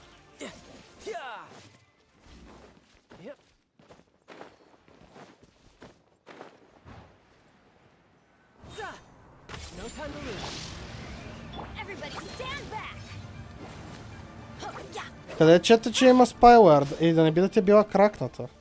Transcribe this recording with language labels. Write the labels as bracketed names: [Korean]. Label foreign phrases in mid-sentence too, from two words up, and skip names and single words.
[English] Yep. No time to lose. Everybody stand back. [Bulgarian] Къде чета, че има Spyware и да не би да ти е била кракната?